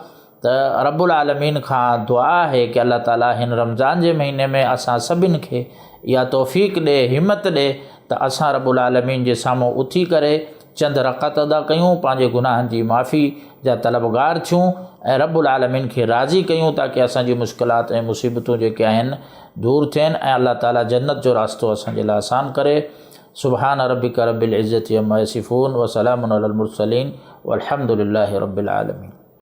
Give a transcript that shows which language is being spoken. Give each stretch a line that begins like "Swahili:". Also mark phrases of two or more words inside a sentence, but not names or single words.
Sindhi: त
Arabic: ربّ العالمين
Sindhi: खां दुआ आहे कि अल्लाह ताला हिन रमज़ान जे महीने में असां सभिनि खे इहा तौफ़ीक़ ॾे, हिमत ॾे त असां
Arabic: ربّ العالمين
Sindhi: जे साम्हूं उथी करे चंद रकात अदा कयूं, पंहिंजे गुनाहनि जी माफ़ी जा तलबगार थियूं ऐं रब्बुल आलमीन खे राज़ी कयूं ताकी असांजी मुश्किलात ऐं मुसीबतूं जेके आहिनि दूर थियनि ऐं अल्लाह ताला जन्नत जो रास्तो असांजे लाइ आसान करे।
Arabic: سبحان ربك رب العزة عما يصفون وسلام على المرسلين والحمد لله رب العالمين.